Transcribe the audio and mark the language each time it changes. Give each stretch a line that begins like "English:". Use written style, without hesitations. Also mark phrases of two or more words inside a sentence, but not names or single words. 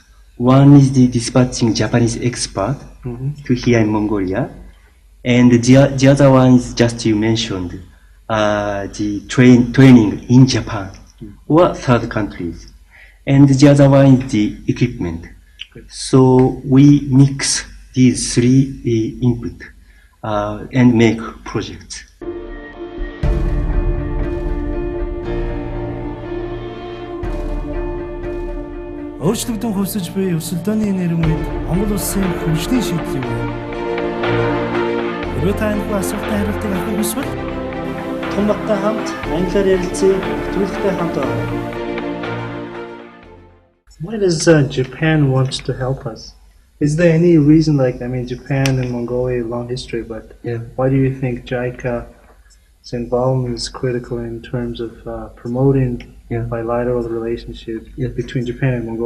English: One is the dispatching Japanese expert to here in Mongolia, and the other one is just you mentioned, the training in Japan or third countries, and the other one is the equipment. So we mix these three input and make projects.
Mongolian: Өөрчлөгдөн хувьсаж буй өсөлтөөний нэрмэд Монгол улсын хөгжлийн шийдэл юу вэ? Өөрөө та энэ асуултанд хариултыг авах хүсвэл Отгонбаттай хамт англиар ярилцъя нэвтрүүлэгтэй хамт байна.
English: Why does Japan want to help us? Is there any reason, like, I mean, Japan and Mongolia, long history, but why do you think JICA's involvement is critical in terms of promoting bilateral relationship between Japan and Mongolia?